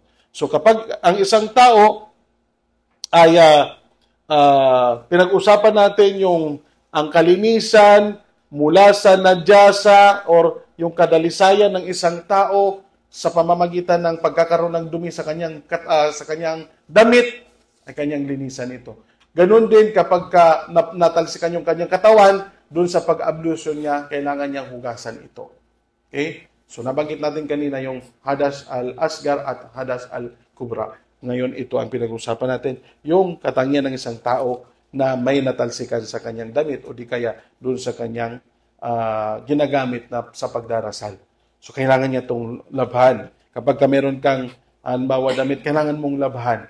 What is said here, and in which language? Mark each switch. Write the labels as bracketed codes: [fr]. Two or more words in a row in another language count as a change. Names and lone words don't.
[tl] So, kapag ang isang tao ay pinag-usapan natin yung ang kalinisan mula sa najasa or yung kadalisayan ng isang tao sa pamamagitan ng pagkakaroon ng dumi sa kanyang damit ay kanyang linisan ito. Ganun din kapag natalsikan yung kanyang katawan, dun sa pag-ablution niya, kailangan niyang hugasan ito. Okay? So nabanggit natin kanina yung [ar] حدث الأصغر [tl] at [ar] حدث الكبرى. [tl] Ngayon ito ang pinag-usapan natin, yung katangian ng isang tao na may natalsikan sa kanyang damit o di kaya dun sa kanyang ginagamit na sa pagdarasal. So kailangan niya itong labhan. Kapag meron kang halimbawa damit, kailangan mong labhan.